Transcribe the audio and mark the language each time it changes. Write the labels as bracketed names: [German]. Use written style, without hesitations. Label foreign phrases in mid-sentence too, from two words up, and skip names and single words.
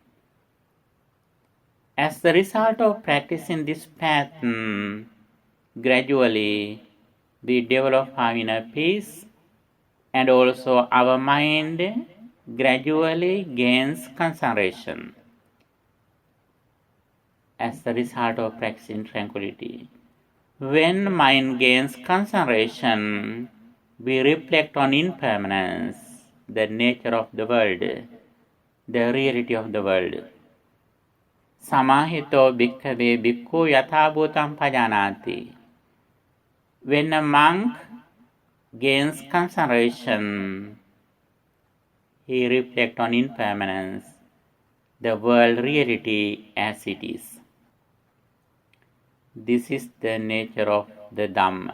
[English] As the result of practicing this path, gradually we develop our inner peace, and also our mind gradually gains concentration. As the result of practicing tranquility, when mind gains concentration, we reflect on impermanence, the nature of the world, the reality of the world. [Pali] Samahito bhikkhave bhikkhu yatha bhutam pajanati. [English] When a monk gains concentration, he reflects on impermanence, the world reality as it is. This is the nature of the Dhamma.